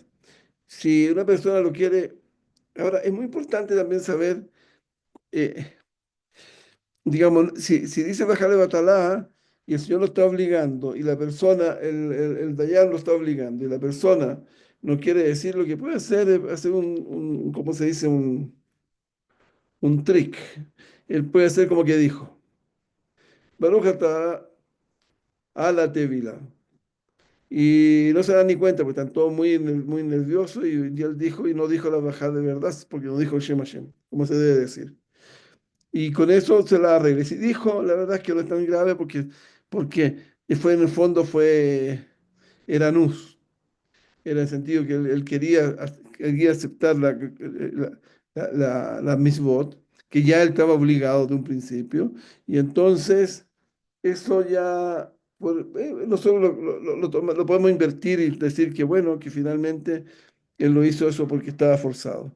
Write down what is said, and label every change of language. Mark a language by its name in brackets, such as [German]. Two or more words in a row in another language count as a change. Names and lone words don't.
[Spanish] Si una persona lo quiere, ahora es muy importante también saber, eh, digamos, si dice [Hebrew] ברכה לבטלה [Spanish] y el Señor lo está obligando y la persona, el Dayan lo está obligando y la persona no quiere decir lo que puede hacer es hacer ¿cómo se dice? Un trick. Él puede hacer como que dijo, [Hebrew] ברוך אתה על הטבילה. [Spanish] Y no se dan ni cuenta, porque están todos muy nerviosos y él dijo y no dijo la bajada de verdad, porque no dijo [Hebrew] שם השם, [Spanish] como se debe decir. Y con eso se la arregla. Y si dijo, la verdad es que no es tan grave porque en el fondo era nus, era en el sentido que él quería aceptar la mitzvot, que ya él estaba obligado de un principio, y entonces eso ya, nosotros lo podemos invertir y decir que bueno, que finalmente él lo hizo eso porque estaba forzado.